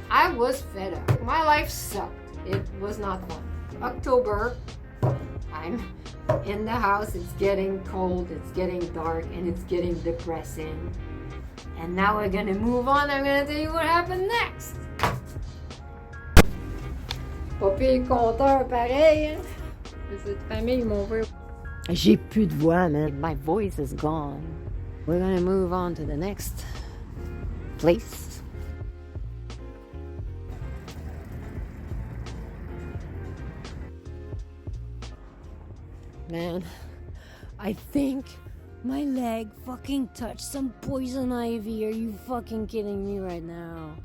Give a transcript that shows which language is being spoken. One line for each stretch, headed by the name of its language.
English: I was fed up. My life sucked. It was not fun. October, I'm in the house. It's getting cold, it's getting dark, and it's getting depressing. And now we're gonna move on. I'm gonna tell you what happened next.
French: Pas pire compteur pareil. Cette famille, mon frère. J'ai plus de voix, man.
English: My voice is gone. We're gonna move on to the next place. Man, I think my leg fucking touched some poison ivy. Are you fucking kidding me right now?